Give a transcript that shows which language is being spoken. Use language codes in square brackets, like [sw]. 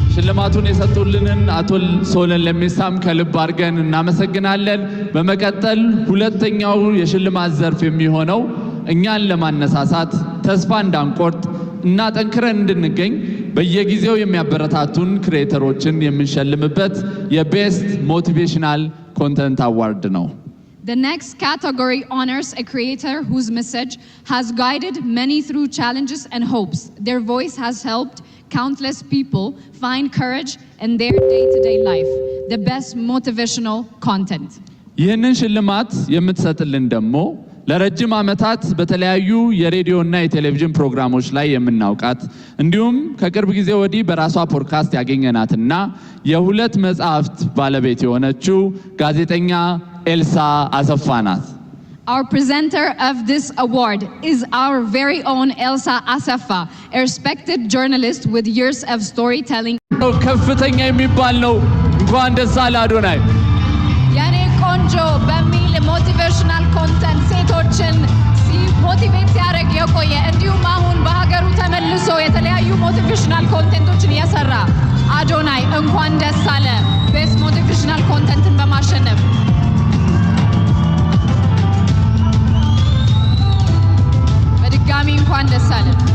[am] ሽልማቱን የሰጡልንን አቶ ሶለን ለሜሳም ከልብ አድርገን እናመሰግናለን። በመቀጠል ሁለተኛው የሽልማት ዘርፍ የሚሆነው እኛን ለማነሳሳት ተስፋ እንዳንቆርጥ እና ጠንክረን እንድንገኝ በየጊዜው የሚያበረታቱን ክሬተሮችን የምንሸልምበት የቤስት ሞቲቬሽናል ኮንተንት አዋርድ ነው። [en] The next category honors a creator whose message has guided many through challenges and hopes. Their voice has helped countless people find courage in their day-to-day life. The best motivational content. [am] ይህንን ሽልማት የምትሰጥልን ደግሞ ለረጅም ዓመታት በተለያዩ የሬዲዮና የቴሌቪዥን ፕሮግራሞች ላይ የምናውቃት እንዲሁም ከቅርብ ጊዜ ወዲህ በራሷ ፖድካስት ያገኘናትና የሁለት መጽሐፍት ባለቤት የሆነችው ጋዜጠኛ ኤልሳ አሰፋ ናት። [en] Our presenter of this award is our very own Elsa Asafa, a respected journalist with years of storytelling. [am] ከፍተኛ የሚባል ነው። እንኳን ደስ አለ አዶናይ። ያኔ ቆንጆ በሚል ሞቲቬሽናል ኮንተንት ሴቶችን ሞቲቬት ሲያደርግ የቆየ እንዲሁም አሁን በሀገሩ ተመልሶ የተለያዩ ሞቲቬሽናል ኮንተንቶችን እየሰራ አዶናይ እንኳን ደስ አለ ቤስት ሞቲቬሽናል ኮንተንትን በማሸነፍ። በድጋሚ እንኳን ደስ አለ።